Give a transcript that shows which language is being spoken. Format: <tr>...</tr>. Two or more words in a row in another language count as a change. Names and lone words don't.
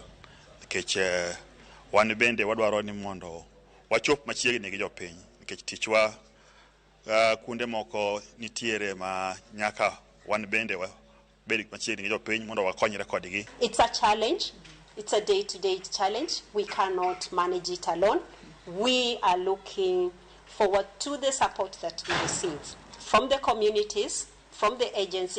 <luo>Nikech wan bende wadwaro ni mondo wachop machiegni gi jopiny nikech tichwa kuonde moko nitiere ma nyaka wan bende wabed machiegni gi jopiny mondo wakonyre kodgi.</luo> <en>It's a challenge. It's a day-to-day challenge. We cannot manage it alone. We are looking forward to the support that we receive from the communities, from the agencies.</en>